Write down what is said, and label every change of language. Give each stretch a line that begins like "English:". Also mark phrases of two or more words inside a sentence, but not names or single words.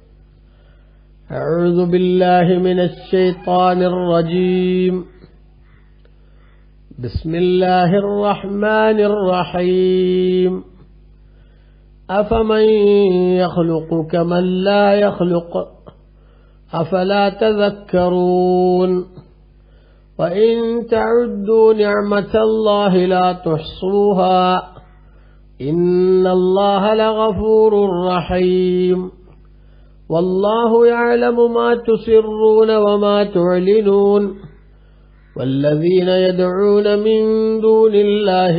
Arabic: أعوذ بالله من الشيطان الرجيم. بسم الله الرحمن الرحيم. أفمن يخلق كمن لا يخلق أفلا تذكرون وإن تعدوا نعمة الله لا تحصوها إن الله لغفور رحيم والله يعلم ما تسرون وما تعلنون والذين يدعون من دون الله